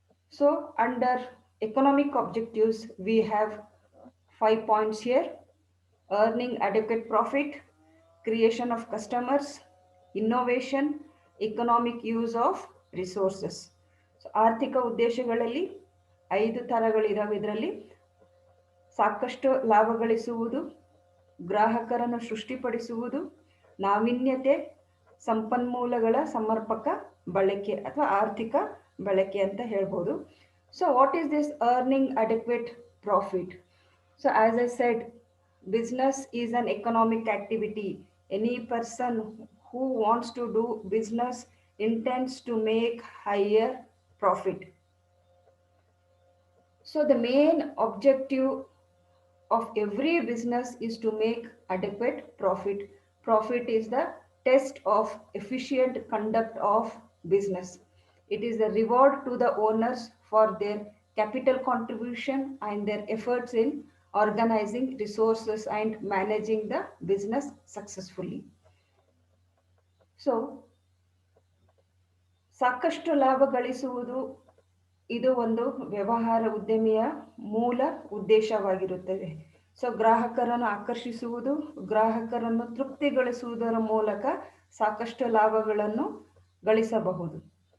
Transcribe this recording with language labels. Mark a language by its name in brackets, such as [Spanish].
[English] So under economic objectives we have 5 points here: earning adequate profit, creation of customers, innovation, economic use of resources. [Kannada] So ಆರ್ಥಿಕ ಉದ್ದೇಶಗಳಲ್ಲಿ 5 ಥರಗಳಿದಾವೆ. ಇದರಲ್ಲಿ ಸಾಕಷ್ಟು ಲಾಭ ಗಳಿಸುವುದು, ಗ್ರಾಹಕರನ್ನು ಸೃಷ್ಟಿಪಡಿಸುವುದು, ನಾವೀನ್ಯತೆ, ಸಂಪನ್ಮೂಲಗಳ ಸಮರ್ಪಕ ಬಳಕೆ ಅಥವಾ ಆರ್ಥಿಕ ಬಳಕೆ ಅಂತ ಹೇಳ್ಬೋದು. [English] So what is this earning adequate profit? So as I said, business is an economic activity. Any person who wants to do business intends to make higher profit. So the main objective of every business is to make adequate profit. Profit is the test of efficient conduct of business. It is the reward to the owners for their capital contribution and their efforts in organizing resources and managing the business successfully. [Kannada] So ಸಾಕಷ್ಟು ಲಾಭ ಗಳಿಸುವುದು ಇದು ಒಂದು ವ್ಯವಹಾರ ಉದ್ಯಮಿಯ ಮೂಲ ಉದ್ದೇಶವಾಗಿರುತ್ತದೆ. So ಗ್ರಾಹಕರನ್ನು ಆಕರ್ಷಿಸುವುದು, ಗ್ರಾಹಕರನ್ನು ತೃಪ್ತಿಗೊಳಿಸುವುದರ ಮೂಲಕ ಸಾಕಷ್ಟು ಲಾಭಗಳನ್ನು ಗಳಿಸಬಹುದು.